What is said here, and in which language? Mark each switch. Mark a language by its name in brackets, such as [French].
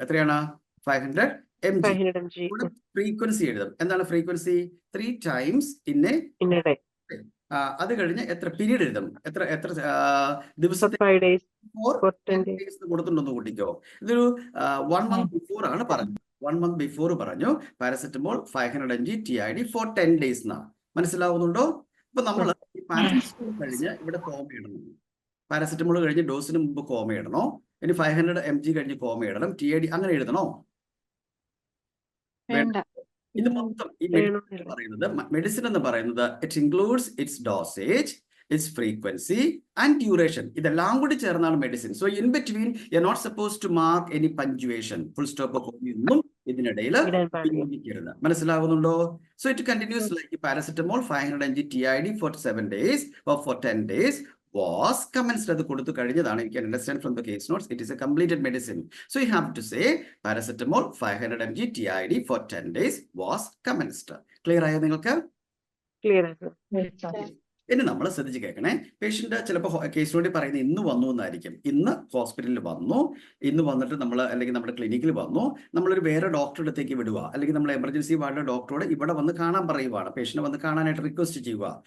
[Malayalam] എത്രയാണ്? 500 mg. Frequency എഴുതും. എന്താണ് frequency? [English] 3 times in a day. [Malayalam] അത് കഴിഞ്ഞ് എത്ര പീരീഡ് എഴുതും? എത്ര ദിവസത്തെ? 10 days കൊടുത്തിട്ടുണ്ടോ കൂട്ടിക്കോ. ഇതൊരു 1 month ബിഫോർ ആണ് പറഞ്ഞത്. 1 month ബിഫോർ പറഞ്ഞു paracetamol 500 mg TID for 10 days എന്നാ. മനസ്സിലാവുന്നുണ്ടോ? ഇപ്പൊ നമ്മൾ പാരസെറ്റമോൾ കഴിഞ്ഞ് ഇവിടെ കോമ ഇടണം. പാരസെറ്റമോൾ കഴിഞ്ഞ് ഡോസിന് മുമ്പ് കോമ ഇടണോ? ഇനി 500 mg കഴിഞ്ഞ് കോമ ഇടണം, TID അങ്ങനെ എഴുതണോ? ഇത് മൊത്തം ഈ മെഡിസിൻ എന്ന് പറയുന്നത് [English] It includes its dosage, its frequency and duration. [Malayalam] ഇതെല്ലാം കൂടി ചേർന്നാണ് medicine. [English] so in between you are not suppose to mark any punctuation, full stop [Malayalam] ഒന്നും ഇതിനിടയിൽ ഉപയോഗിക്കരുത്. മനസ്സിലാവുന്നുണ്ടോ? [English] So it continues like paracetamol 500 mg TID for 7 days or for 10 days was commenced. [Malayalam] അത് കൊടുത്തു കഴിഞ്ഞതാണ്. [English] You can understand from the case notes it is a completed medicine. So you have to say paracetamol 500 mg TID for 10 days was commenced. [Malayalam] Clear ആയോ നിങ്ങൾക്ക്? [English] Clear. [Malayalam] ഇനി നമ്മൾ ശ്രദ്ധിച്ച് കേൾക്കണേ. Patient ചിലപ്പോൾ കേസ് നോട്ടിൽ പറയുന്നത് ഇന്ന് വന്നു എന്നായിരിക്കും. ഇന്ന് ഹോസ്പിറ്റലിൽ വന്നു, ഇന്ന് വന്നിട്ട് നമ്മൾ അല്ലെങ്കിൽ നമ്മുടെ ക്ലിനിക്കിൽ വന്നു, നമ്മളൊരു വേറെ ഡോക്ടറുടെ അടുത്തേക്ക് വിടുക, അല്ലെങ്കിൽ നമ്മൾ എമർജൻസി വാർഡിലെ ഡോക്ടറോട് ഇവിടെ വന്ന് കാണാൻ പറയുവാണ്, പേഷ്യന്റ് വന്ന് കാണാനായിട്ട് റിക്വസ്റ്റ് ചെയ്യുക.